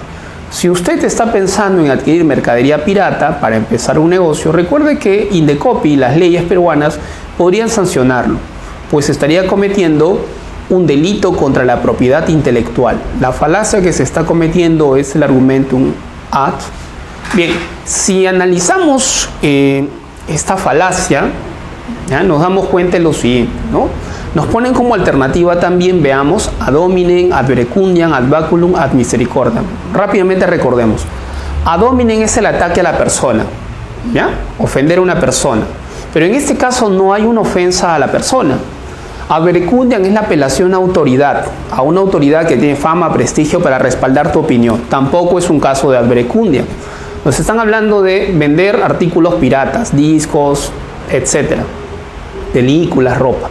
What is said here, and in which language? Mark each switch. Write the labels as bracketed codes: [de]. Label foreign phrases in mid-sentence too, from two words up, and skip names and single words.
[es] Si usted está pensando en adquirir mercadería pirata para empezar un negocio, recuerde que Indecopi y las leyes peruanas podrían sancionarlo, pues estaría cometiendo un delito contra la propiedad intelectual. La falacia que se está cometiendo es el [la] argumentum ad. [es] Bien, si analizamos esta falacia, ¿ya? Nos damos cuenta de lo siguiente, ¿no? Nos ponen como alternativa también, veamos, [la] ad hominem, ad verecundiam, ad baculum, ad misericordiam. [es] Rápidamente recordemos. [la] Ad hominem [es] es el ataque a la persona, ¿ya? Ofender a una persona. Pero en este caso no hay una ofensa a la persona. [la] Ad verecundiam [es] es la apelación a autoridad, a una autoridad que tiene fama, prestigio para respaldar tu opinión. Tampoco es un caso de [la] ad verecundiam. [es] Nos están hablando de vender artículos piratas, discos, etcétera, películas, ropa.